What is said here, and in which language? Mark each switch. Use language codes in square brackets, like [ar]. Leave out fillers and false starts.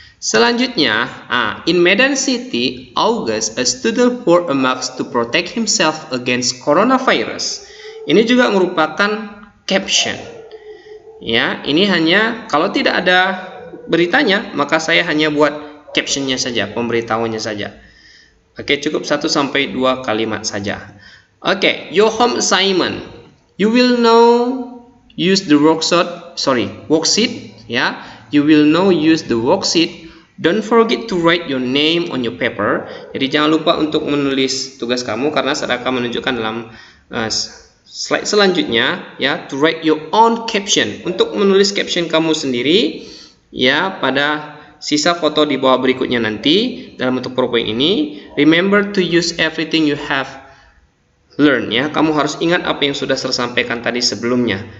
[id] Selanjutnya, [en] in Medan City, August, a student wore a mask to protect himself against coronavirus. [id] Ini juga merupakan caption. Ya, ini hanya kalau tidak ada beritanya, maka saya hanya buat captionnya saja, pemberitahuannya saja. Oke, cukup 1 sampai 2 kalimat saja. [en] Oke, your home assignment. You will now use the worksheet, ya. You will now use the worksheet. Don't forget to write your name on your paper. [id] Jadi jangan lupa untuk menulis tugas kamu karena saya akan menunjukkan dalam slide selanjutnya, ya, [en] to write your own caption, [id] untuk menulis caption kamu sendiri, ya, pada sisa foto di bawah berikutnya nanti dalam bentuk PowerPoint ini. [en] Remember to use everything you have learned, ya. [id] Kamu harus ingat apa yang sudah saya sampaikan tadi sebelumnya.